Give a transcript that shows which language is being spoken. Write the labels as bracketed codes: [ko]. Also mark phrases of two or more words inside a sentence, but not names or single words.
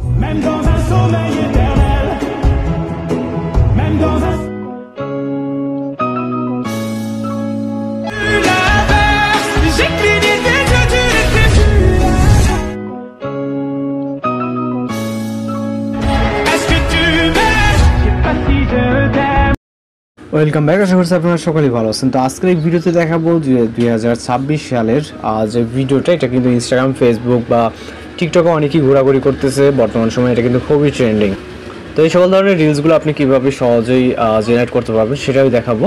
[fr] même dans un sommeil éternel, même dans un... L'inverse, j'ai cligné tes yeux, tu n'étais plus là. Est-ce que tu m'aimes? Je sais pas si je t'aime. [en] welcome back. [bn] আশা করছি আপনারা সকলেই ভালো আছেন। তো আজকের এই ভিডিওতে দেখাবো যে 2026 সালের যে ভিডিওটা, এটা কিন্তু ইনস্টাগ্রাম, ফেসবুক বা টিকটকে অনেকেই ঘোরাঘুরি করতেছে বর্তমান সময়ে। এটা কিন্তু খুবই ট্রেন্ডিং। তো এই সকল ধরনের রিলসগুলো আপনি কীভাবে সহজেই জেনারেট করতে পারবেন সেটাই দেখাবো।